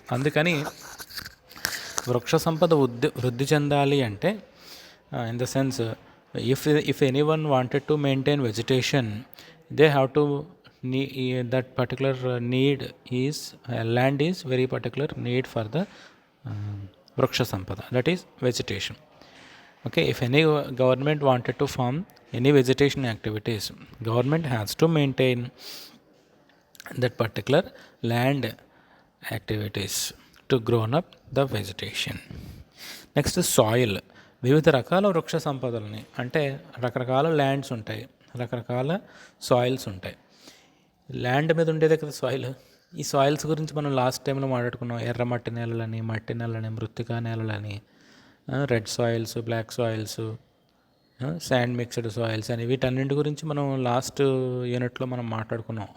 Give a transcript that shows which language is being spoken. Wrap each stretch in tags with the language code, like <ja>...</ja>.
<te>అందుకని వృక్ష సంపద వృద్ధి చెందాలి అంటే</te> <en>in the sense if anyone wanted to maintain vegetation they have to that particular need is land is very particular need for the</en> <te>వృక్ష సంపద,</te> <en>That is vegetation. Okay, if any government wanted to farm any vegetation activities, government has to maintain that particular land activities to grow up the vegetation.</en> <te>Next soil. వివిధ రకాల వృక్ష సంపదలని అంటే రకరకాల lands ఉంటాయి, రకరకాల soils ఉంటాయి. ల్యాండ్ మీద ఉండేదే కదా సాయిల్. ఈ సాయిల్స్ గురించి మనం లాస్ట్ టైంలో మాట్లాడుకున్నాం. ఎర్రమట్టి నేలలని, మట్టి నేలని, మృత్తికా నేలలని, red soils, black soils, sand mixed soils అని వీటన్నింటి గురించి మనం లాస్ట్ యూనిట్లో మనం మాట్లాడుకున్నాం.</te>